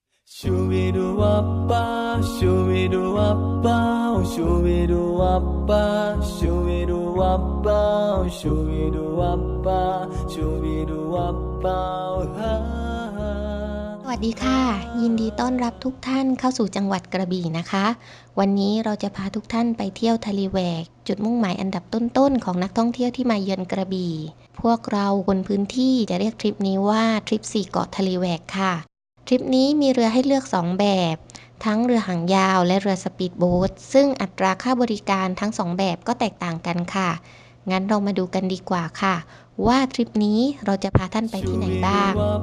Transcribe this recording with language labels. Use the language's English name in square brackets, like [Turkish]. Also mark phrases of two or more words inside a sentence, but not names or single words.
[Thai] Shoo-be-doo-wop-ba, shoo-be-doo-wop-ba, shoo-be-doo-wop-ba, shoo-be-doo-wop-ba, shoo-be-doo-wop-ba, shoo-be-doo-wop-ba, สวัสดีค่ะยินดีต้อนรับทุกท่านเข้าสู่จังหวัดกระบี่นะคะวันนี้เราจะพาทุกท่านไปเที่ยวทะเลแหวก จุดมุ่งหมายอันดับต้นๆของนักท่องเที่ยวที่มาเยือนกระบี่พวกเราคนพื้นที่จะเรียกทริปนี้ว่าทริป4เกาะทะเลแหวกค่ะทริปนี้มีเรือให้เลือก2แบบทั้งเรือหางยาวและเรือสปีดโบ๊ทซึ่งอัตราค่าบริการทั้ง2แบบก็แตกต่างกันค่ะงั้นเรามาดูกันดีกว่าค่ะว่าทริปนี้เราจะพาท่านไปที่ไหนบ้าง